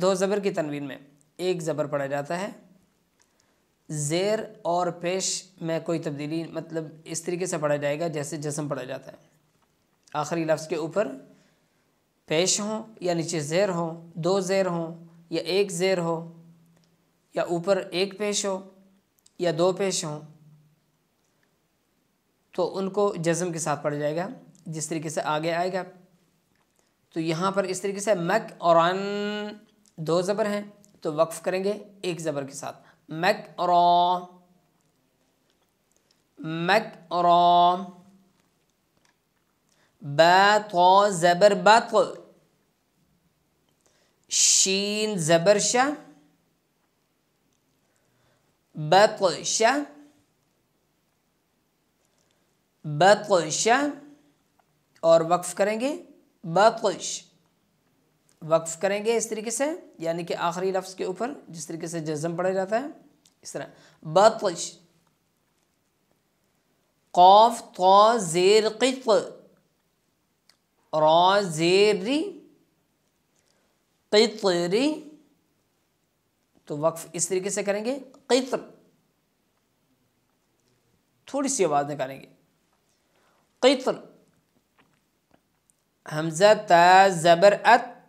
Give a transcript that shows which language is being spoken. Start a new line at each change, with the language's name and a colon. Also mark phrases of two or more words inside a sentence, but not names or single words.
Urdu: دو زبر کی تنوین میں ایک زبر پڑھا جاتا ہے، زیر اور پیش میں کوئی تبدیلی، مطلب اس طریقے سے پڑھا جائے گا جیسے جزم پڑھا جاتا ہے، آخری لفظ کے اوپر پیش ہوں یا نیچے زیر ہوں، دو زیر ہوں یا ایک زیر ہو، یا اوپر ایک پیش ہو یا دو پیش ہوں، تو ان کو جزم کے ساتھ پڑھا جائے گا جس طریقے سے آگے آئے گا۔ تو یہاں پر اس طریقے سے مک اور ان دو زبر ہیں تو وقف کریں گے ایک زبر کے ساتھ مک را، مک را، با طا زبر بط، شین زبر ش، بطش، بطش، اور وقف کریں گے بطش، وقف کریں گے اس طریقے سے، یعنی کہ آخری لفظ کے اوپر جس طریقے سے جزم پڑھا جاتا ہے اس طرح بطش، قاف طا زیر قط، را زیر ری، قطری، تو وقف اس طریقے سے کریں گے قطر، تھوڑی سی آواز نکالیں گے قطر، حمزہ تا زبر ات،